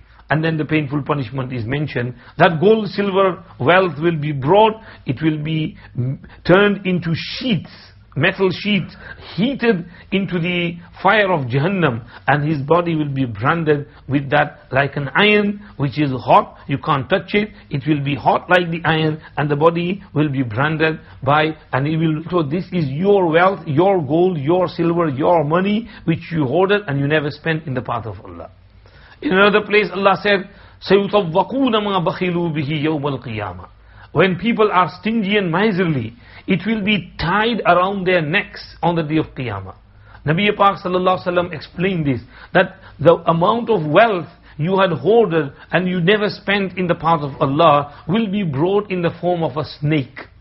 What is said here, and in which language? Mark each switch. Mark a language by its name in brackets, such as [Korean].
[English] And then the painful punishment is mentioned, that gold, silver, wealth will be brought, it will be turned into sheets, metal sheets, heated into the fire of Jahannam, and his body will be branded with that like an iron which is hot, you can't touch it, it will be hot like the iron, and the body will be branded by, and it will, so this is your wealth, your gold, your silver, your money, which you hoarded and you never spent in the path of Allah. In another place Allah said, [Arabic] سَيُطَوَّقُونَ مَا بَخِلُوا بِهِ يَوْمَ الْقِيَامَةِ. [English] When people are stingy and miserly, it will be tied around their necks on the day of Qiyamah. Nabi Pak sallallahu alaihi wasallam explained this, that the amount of wealth you had hoarded and you never spent in the path of Allah will be brought in the form of a snake.